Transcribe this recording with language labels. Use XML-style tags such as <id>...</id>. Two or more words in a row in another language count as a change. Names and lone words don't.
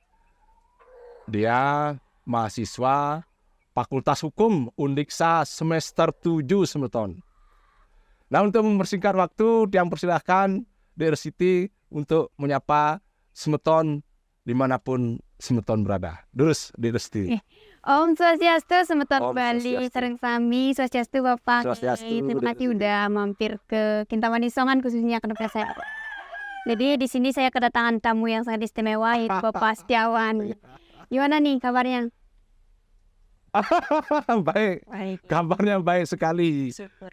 <id>Dia mahasiswa Fakultas Hukum Undiksa semester 7 Semeton. Nah, untuk mempersingkat waktu, Tiang persilahkan Dek Restiti untuk menyapa Semeton dimanapun Semeton berada. Terus Dek Restiti.</id> <ban>Om Swastiastu, Semeton Om Bali, Swastiastu. Sareng Sami, Swastiastu Bapak. Swastiastu.</ban> <id>Terima kasih udah mampir ke Kintamani Songan khususnya ke tempat saya. Jadi di sini saya kedatangan tamu yang sangat istimewa yaitu Bapak Setiawan. Gimana nih kabarnya? Baik, kabarnya baik sekali. Syukur.</id>